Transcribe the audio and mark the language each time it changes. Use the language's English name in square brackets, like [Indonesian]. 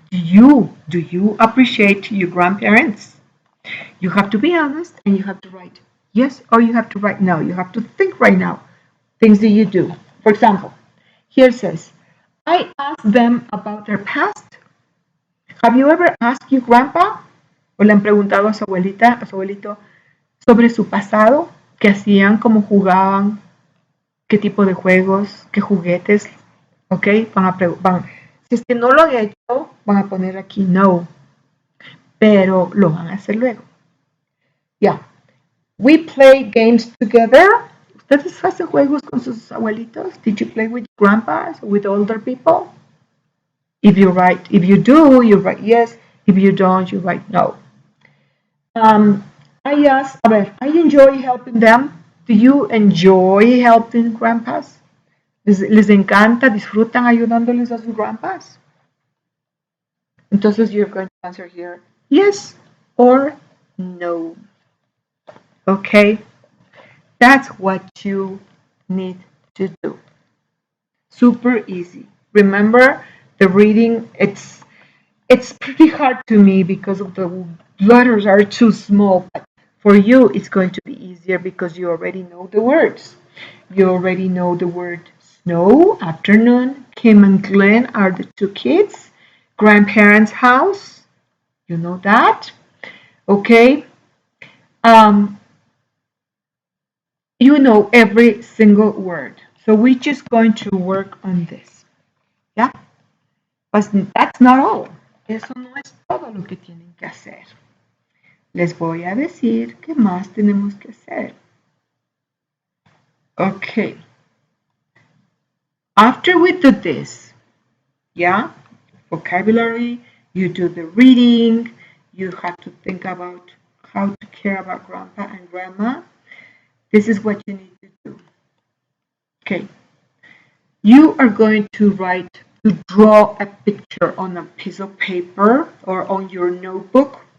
[English] Do you appreciate your grandparents? You have to be honest and you have to write yes or you have to write no. You have to think right now. Things that you do. For example, here it says, I asked them about their past. Have you ever asked your grandpa [Spanish] o le han preguntado a su abuelita, a su abuelito, sobre su pasado, qué hacían, cómo jugaban, qué tipo de juegos, qué juguetes, ¿ok? Si es que no lo han hecho, van a poner aquí no, pero lo van a hacer luego. Ya. [English] We play games together. [Spanish] ¿Ustedes hacen juegos con sus abuelitos? [English] Did you play with grandpas or with older people? If you do, you write yes. If you don't, you write no. I asked, [Spanish] a ver, [English] I enjoy helping them. Do you enjoy helping grandpas? [Spanish] ¿Les encanta, disfrutan ayudándoles a sus grandpas? [English] Entonces you're going to answer here yes or no. Okay, that's what you need to do. Super easy. Remember the reading, it's pretty hard to me because of the letters are too small, but for you it's going to be easier because you already know the words. You already know the word snow, afternoon. Kim and Glenn are the two kids. Grandparents' house, you know that. Okay. You know every single word. So we're just going to work on this. Yeah. But that's not all. [Spanish] Eso no es todo lo que tienen que hacer. Les voy a decir qué más tenemos que hacer. [English] Okay. After we do this, yeah, vocabulary, you do the reading, you have to think about how to care about grandpa and grandma. This is what you need to do. Okay. You are going to draw a picture on a piece of paper or on your notebook.